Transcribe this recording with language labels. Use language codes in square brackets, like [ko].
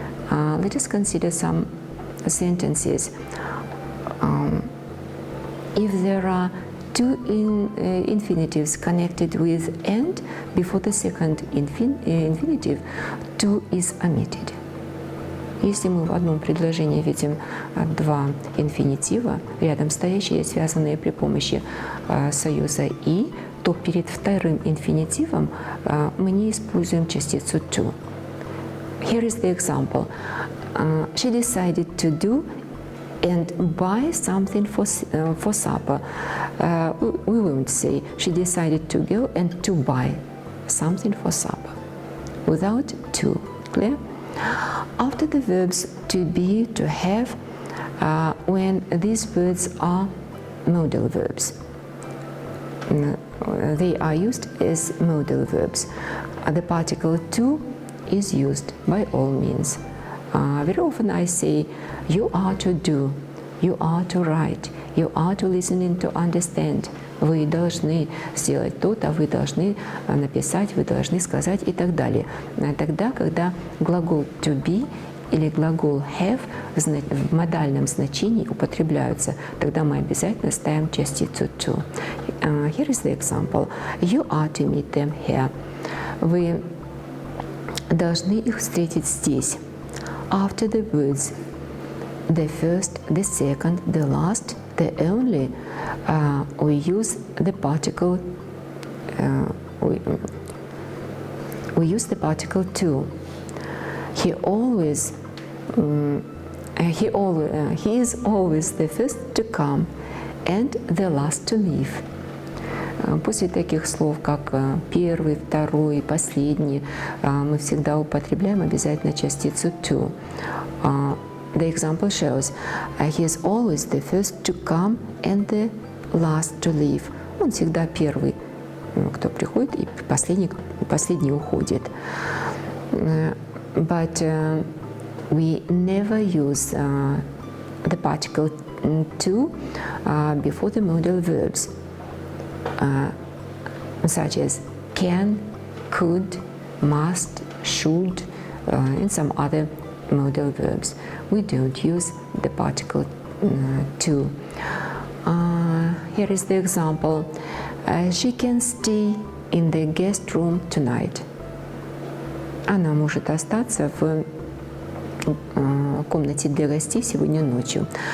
[en] Let us consider some sentences. If there are two infinitives connected with and before the second infinitive, to is omitted. [ru] Если мы в одном предложении видим два инфинитива, рядом стоящие, связанные при помощи союза «и», то перед вторым инфинитивом мы не используем частицу «to». [en] Here is the example. She decided to do and buy something for supper. We won't say she decided to go and to buy something for supper without to. Clear? After the verbs to be, to have, when these words are modal verbs. They are used as modal verbs. The particle to is used by all means. Very often I say, you are to do, you are to write, you are to listen and to understand. [ru] Вы должны сделать то-то, вы должны написать, вы должны сказать и так далее. Тогда, когда глагол to be или глагол have в модальном значении употребляются, тогда мы обязательно ставим частицу to. [en] Here is the example. You are to meet them here. [ru] Вы должны их встретить здесь. [en] After the words the first, the second, the last, the only, we use the particle. We use the particle to. He is always the first to come and the last to leave. [ru] После таких слов, как первый, второй, последний, мы всегда употребляем обязательно частицу to. [en] The example shows he is always the first to come and the last to leave. [ru] Он всегда первый, кто приходит, и последний уходит. [en] But we never use the particle to before the modal verbs, such as can, could, must, should, and some other modal verbs. We don't use the particle to. Here is the example. She can stay in the guest room tonight. [ru] Она может остаться в комнате для гостей сегодня ночью.